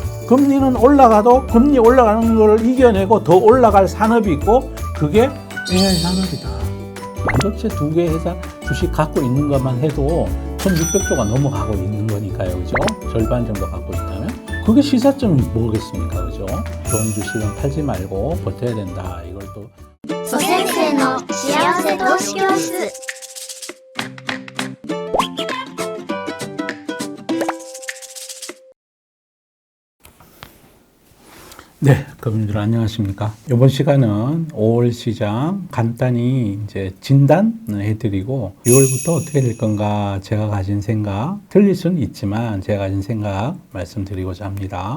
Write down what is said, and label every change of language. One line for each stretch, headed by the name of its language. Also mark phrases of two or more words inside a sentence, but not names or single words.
Korean: 금리는 올라가도 금리 올라가는 걸 이겨내고 더 올라갈 산업이 있고 그게 AI 산업이다. 반도체 2개 회사 주식 갖고 있는 것만 해도 1600조가 넘어가고 있는 거니까요. 그죠? 절반 정도 갖고 있다면 그게 시사점이 뭐겠습니까? 그죠? 좋은 주식은 팔지 말고 버텨야 된다. 이걸 또
Japanese: 蘇先生の幸せ投資教室。
Korean: 네, 고객님들 안녕하십니까? 이번 시간은 5월 시장 간단히 이제 진단을 해드리고 6월부터 어떻게 될 건가 제가 가진 생각, 틀릴 수는 있지만 제가 가진 생각 말씀드리고자 합니다.